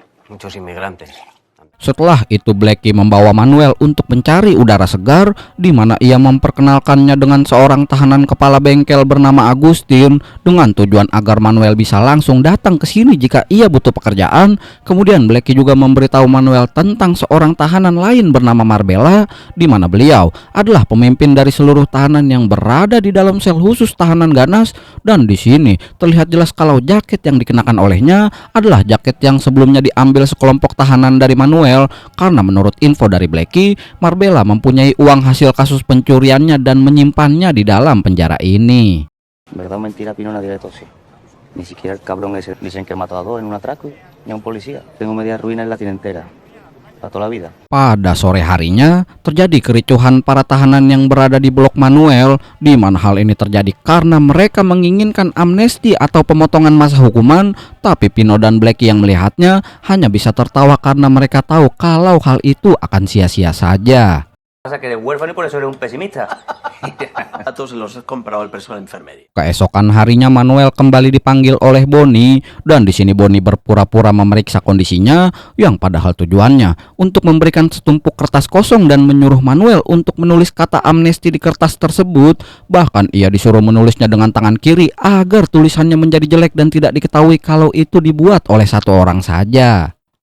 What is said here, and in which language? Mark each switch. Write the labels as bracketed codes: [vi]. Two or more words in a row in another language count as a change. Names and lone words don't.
[es] muchos inmigrantes. [id] Setelah itu Blackie membawa Manuel untuk mencari udara segar, di mana ia memperkenalkannya dengan seorang tahanan kepala bengkel bernama Agustin dengan tujuan agar Manuel bisa langsung datang ke sini jika ia butuh pekerjaan. Kemudian Blackie juga memberitahu Manuel tentang seorang tahanan lain bernama Marbella, di mana beliau adalah pemimpin dari seluruh tahanan yang berada di dalam sel khusus tahanan ganas. Dan di sini terlihat jelas kalau jaket yang dikenakan olehnya adalah jaket yang sebelumnya diambil sekelompok tahanan dari Manuel, karena menurut info dari Blackie, Marbella mempunyai uang hasil kasus pencuriannya dan menyimpannya di dalam penjara ini. [es] Verdad o mentira, Pino, nadie le tose. Ni siquiera el cabrón ese dicen que mató a dos en un atraco y a un policía. Tengo media ruina y la tiene entera. Para toda la vida. [id] Pada sore harinya terjadi kericuhan para tahanan yang berada di blok Manuel, di mana hal ini terjadi karena mereka menginginkan amnesti atau pemotongan masa hukuman, tapi Pino dan Blackie yang melihatnya hanya bisa tertawa karena mereka tahu kalau hal itu akan sia-sia saja. [es] Pasa que eres huérfano y por eso eres un pesimista. Datos los has comprado el personal enfermería. [id] Keesokan harinya Manuel kembali dipanggil oleh Bonnie, dan di sini Bonnie berpura-pura memeriksa kondisinya yang padahal tujuannya untuk memberikan setumpuk kertas kosong dan menyuruh Manuel untuk menulis kata amnesti di kertas tersebut. Bahkan ia disuruh menulisnya dengan tangan kiri agar tulisannya menjadi jelek dan tidak diketahui kalau itu dibuat oleh satu orang saja.